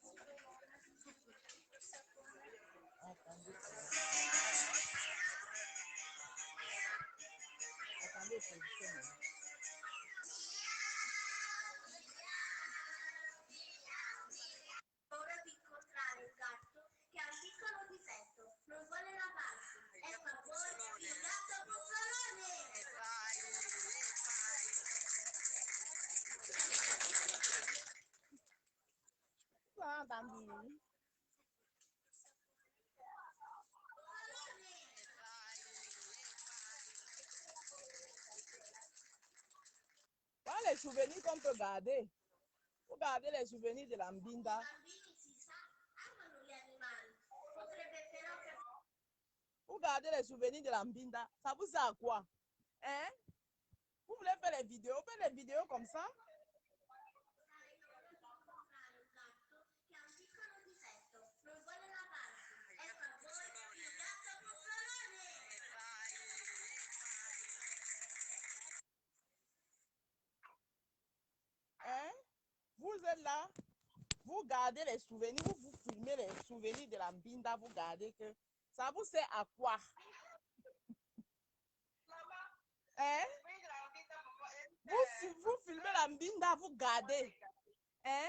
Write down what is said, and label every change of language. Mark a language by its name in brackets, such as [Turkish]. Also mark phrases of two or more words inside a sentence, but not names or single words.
[French] Attendez. Attendez, positionne. [Italian] Ora di incontrare un gatto che ha un piccolo difetto, non vuole lavarsi. Ecco a voi il gatto bufalone! Ah, bambini. [French] Voilà les souvenirs qu'on peut garder. Vous gardez les souvenirs de la Mbinda. [Italian] I bambini si sa, amano gli animali. Potrebbe però [French] Vous gardez les souvenirs de la Mbinda. Ça vous sert à quoi? Hein? Vous voulez faire les vidéos? Faites les vidéos comme ça. [Italian] incontrare un gatto che ha un piccolo difetto, non vuole lavarsi. Ecco a voi il gatto bufalone! [French] Hein? Vous êtes là. Vous gardez les souvenirs. Vous filmez les souvenirs de la Mbinda. Vous gardez que ça vous sert à quoi? Hein? Vous filmez la Mbinda. Vous gardez. Hein?